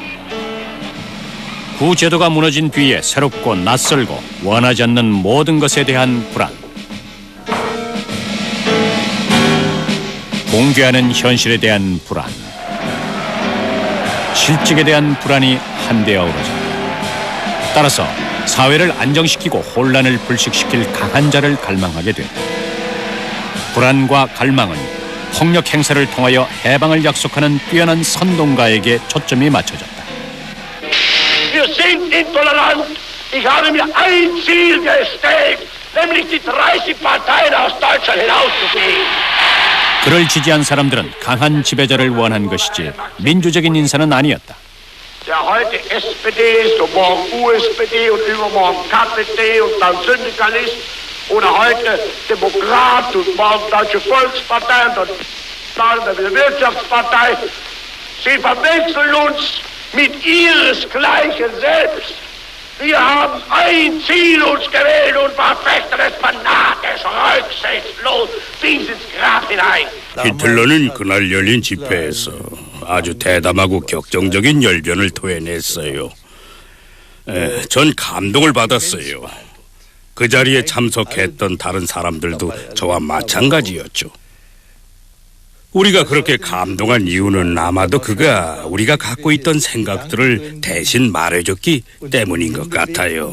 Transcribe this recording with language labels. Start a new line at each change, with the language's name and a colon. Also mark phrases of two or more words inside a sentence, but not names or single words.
Korean: 구제도가 무너진 뒤에 새롭고 낯설고 원하지 않는 모든 것에 대한 불안, 붕괴하는 현실에 대한 불안, 실직에 대한 불안이 한데 어우러졌다. 따라서 사회를 안정시키고 혼란을 불식시킬 강한 자를 갈망하게 됐다. 불안과 갈망은 폭력 행사를 통하여 해방을 약속하는 뛰어난 선동가에게 초점이 맞춰졌다.
German: Wir sind intolerant. Ich habe mir ein Ziel gesteckt, nämlich die 30 Parteien aus Deutschland hinauszukriegen.
Korean: 그를 지지한 사람들은 강한 지배자를 원한 것이지 민주적인 인사는 아니었다.
German: Der heute SPD ist und morgen USPD und übermorgen KPD und dann Syndikalist oder heute Demokrat und morgen Deutsche Volkspartei und dann wieder Wirtschaftspartei. Sie verwechseln uns mit ihresgleichen selbst. Wir haben ein Ziel uns gewählt und verfechten es fanatisch, rücksichtslos bis ins Grab hinein.
Korean: 히틀러는 그날 열린 집회에서 아주 대담하고 격정적인 열변을 토해냈어요. 전 감동을 받았어요. 그 자리에 참석했던 다른 사람들도 저와 마찬가지였죠. 우리가 그렇게 감동한 이유는 아마도 그가 우리가 갖고 있던 생각들을 대신 말해줬기 때문인 것 같아요.